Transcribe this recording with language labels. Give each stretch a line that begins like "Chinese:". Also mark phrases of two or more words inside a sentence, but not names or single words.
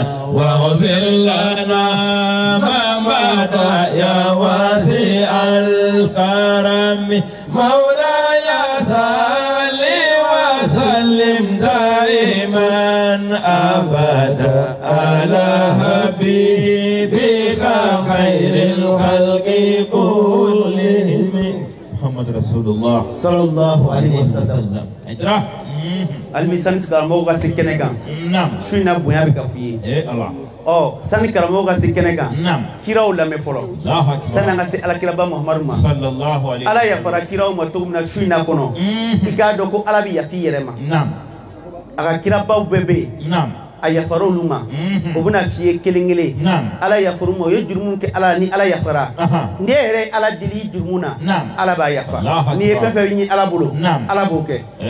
Arabic: واغفر لنا ما مضى يا واسع الكرم مولاي صل وسلم دائما أبدا على حبيبك خير الخلق كلهم محمد رسول الله sallallahu alaihi wasallam. اجراه
Bambara: almisani karamo ka se kɛnɛ kan su in na bonya bɛ ka f'i ye sani karamɔgɔ ka se kɛnɛ kan kiraw lamɛn fɔlɔ sani an ka se alakiraba Muhamadu ma ala yafara kiraw ma cogo min na su in na kɔnɔ i k'a dɔn ko ala bɛ yafa i yɛrɛ ma a ka kirabaw bɛɛ bɛ yen a yafara olu ma o bɛna f'i ye kelen kelen ala yafara ma o ye jurumu kɛ ala ni ala yafara n'i yɛrɛ ye ala deli i jurumu na ala b'a yafa n'i ye fɛn fɛn ɲini ala bolo ala b'o kɛ